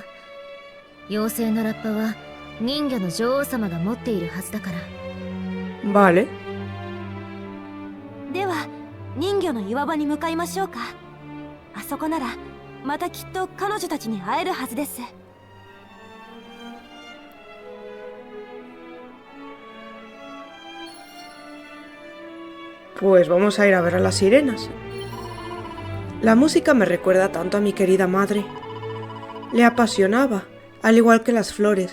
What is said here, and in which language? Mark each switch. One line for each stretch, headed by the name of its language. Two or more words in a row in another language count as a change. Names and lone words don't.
Japanese: 妖精のラッパは人魚の女王様が持っているはずだから。
Spanish: Vale.
Japanese: では人魚の岩場に向かいましょうか。あそこならまたきっと彼女たちに会えるはずです。
Spanish: Pues vamos a ir a ver a las sirenas. La música me recuerda tanto a mi querida madre. Le apasionaba, al igual que las flores.